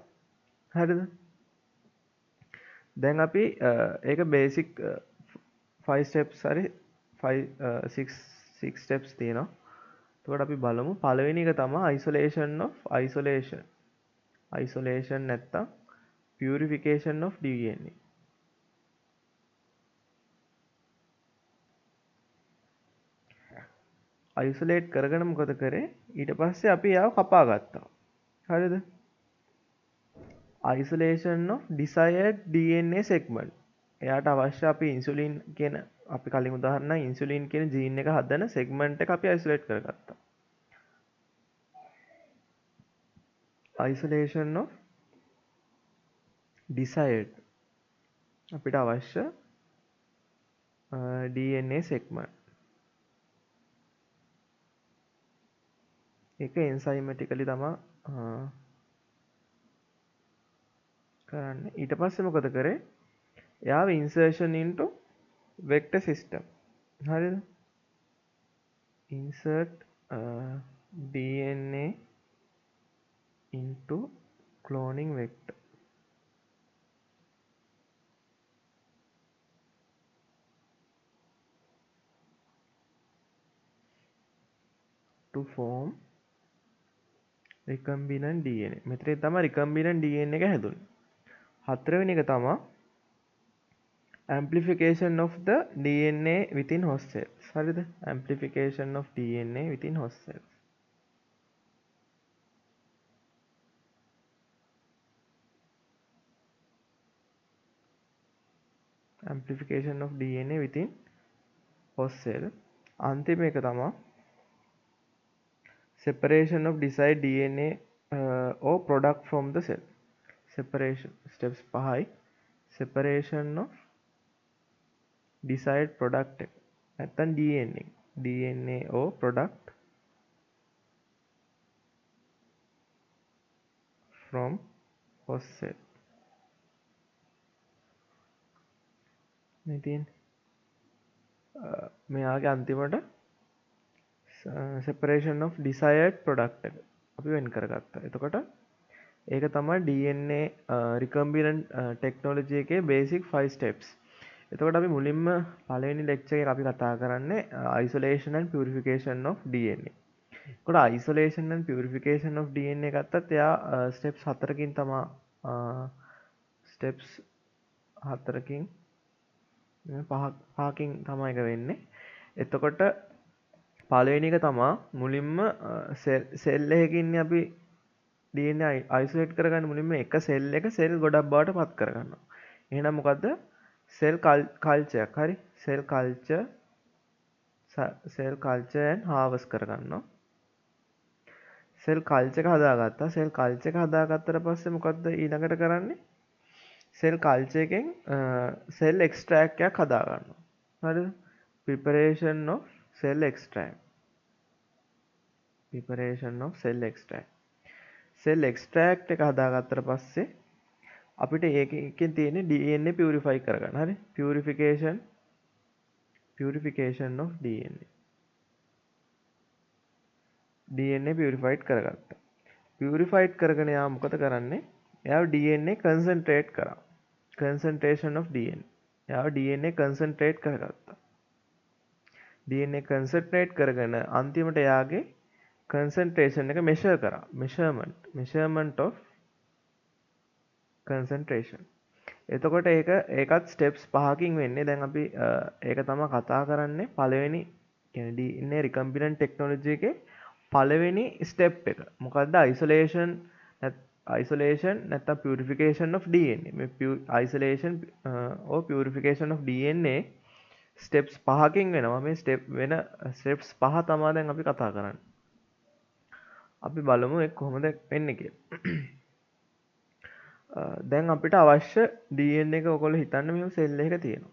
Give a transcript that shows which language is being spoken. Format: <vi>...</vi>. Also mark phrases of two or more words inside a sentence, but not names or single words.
<si>හරිද? දැන් අපි ඒක</si> <en>basic 5 steps</en> <si>හරි 6 steps තියෙනවා. එතකොට අපි බලමු පළවෙනි එක තමයි isolation නැත්තම්</si> <en>purification of DNA.</en> <si>isolate කරගෙන මොකද කරේ? ඊට පස්සේ අපි යාව කපා ගත්තා. හරිද?</si> <en>isolation of desired DNA segment.</en> <si>එයාට අවශ්‍ය අපි ඉන්සුලින් කියන අපි කලින් උදාහරණ ඉන්සුලින් කියන ජීන් එක හදන segment එක අපි isolate කරගත්තා.</si> <en>isolation of desired</en> <si>අපිට අවශ්‍ය</si> <en>DNA segment.</en> <si>ඒක එන්සයිමැටිකලි තමා කරන්නේ. ඊට පස්සේ මොකද කරේ? එයාව</si> <en>insertion into vector system.</en> <si>හරිද?</si> <en>insert DNA into cloning vector. To form recombinant DNA.</en> <si>මෙතන තමයි</si> <en>recombinant DNA</en> <si>එක හැදුනේ. හතරවෙනි එක තමයි</si> <en>amplification of the DNA within host cells. හරිද? amplification of DNA within host cells. amplification of DNA within host cell.</en> <si>අන්තිම එක තමයි</si> <en>separation of desired DNA or product from the cell. separation steps 5. separation of desired product</en> <si>එක නැත්නම්</si> <en>DNA or product from host cell.</en> <si>මේ මෙයාගේ අන්තිමට</si> <en>separation of desired product</en> <si>එක අපි වෙන් කරගත්තා. එතකොට ඒක තමයි</si> <en>DNA recombinant technology එකේ basic 5 steps.</en> <si>එතකොට අපි මුලින්ම පළවෙනි lecture එකේ අපි කතා කරන්නේ</si> <en>isolation and purification of DNA.</en> <si>එතකොට</si> <en>isolation and purification of DNA</en> <si>ගත්තත් එයා steps 4කින් තමයි steps 4කින් පහකින් තමයි එක වෙන්නේ. එතකොට පළවෙනි එක තමයි මුලින්ම සෙල් එකකින් අපි DNA isolate කරගන්න මුලින්ම එක සෙල් එක සෙල් ගොඩක් බවට පත් කරගන්නවා. එහෙනම් මොකද්ද?</si> <en>cell culture</en> <si>එකක්. හරි?</si> <en>cell culture and harvest කරගන්නවා. cell culture</en> <si>එක හදාගත්තා.</si> <en>cell culture</en> <si>එක හදාගත්තට පස්සේ මොකද්ද ඊළඟට කරන්නේ?</si> <en>cell culture</en> <si>එකෙන්</si> <en>cell extract</en> <si>එකක් හදාගන්නවා. හරිද?</si> <en>preparation of cell extract. preparation of cell extract. cell extract</en> <si>එක හදාගත්තට පස්සේ අපිට ඒකෙන් තියෙන්නේ</si> <en>DNA purify</en> <si>කරගන්න. හරි?</si> <en>purification of DNA purified කරගත්තා.</en> <si>purified කරගෙන යා මොකද කරන්නේ? එයා</si> <en>DNA concentrate</en> <si>කරා.</si> <en>concentration of DNA.</en> <si>එයා</si> <en>DNA concentrate</en> <si>කරගත්තා.</si> <en>DNA concentrate</en> <si>කරගෙන අන්තිමට එයාගේ concentration එක measure කරා.</si> <en>measurement of concentration.</en> <si>එතකොට ඒකත් steps 5කින් වෙන්නේ. දැන් අපි ඒක තමයි කතා කරන්නේ පළවෙනි කියන්නේ</si> <en>DNA recombinant technology</en> <si>එකේ පළවෙනි step එක. මොකද්ද?</si> <en>isolation නැත්නම් purification of DNA. මේ isolation or purification of DNA steps</en> <si>5කින් වෙනවා. මේ steps 5 තමයි දැන් අපි කතා කරන්නේ. අපි බලමු ඒක කොහොමද වෙන්නේ කියලා. දැන් අපිට අවශ්‍ය DNA එක ඔයගොල්ලෝ හිතන්න මෙහෙම සෙල් එකක තියෙනවා.</si>